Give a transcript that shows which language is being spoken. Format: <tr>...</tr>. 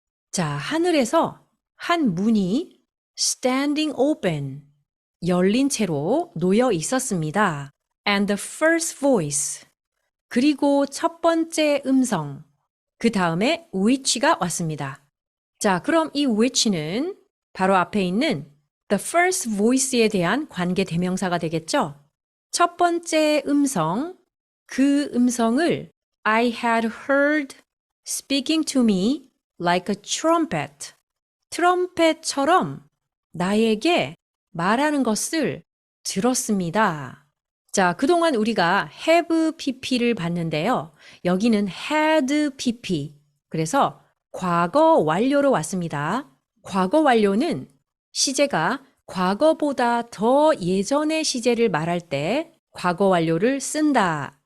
<ko>자, 하늘에서 한 문이</ko> <en>standing open,</en> <ko>열린 채로 놓여 있었습니다.</ko> <en>And the first voice,</en> <ko>그리고 첫 번째 음성, 그 다음에 which가 왔습니다. 자, 그럼 이 which는 바로 앞에 있는 the first voice에 대한 관계 대명사가 되겠죠? 첫 번째 음성, 그 음성을</ko> <en>I had heard speaking to me like a trumpet.</en> <ko>트럼펫처럼 나에게 말하는 것을 들었습니다. 자, 그동안 우리가 have pp를 봤는데요. 여기는 had pp. 그래서 과거 완료로 왔습니다. 과거 완료는 시제가 과거보다 더 예전의 시제를 말할 때 과거 완료를 쓴다.</ko>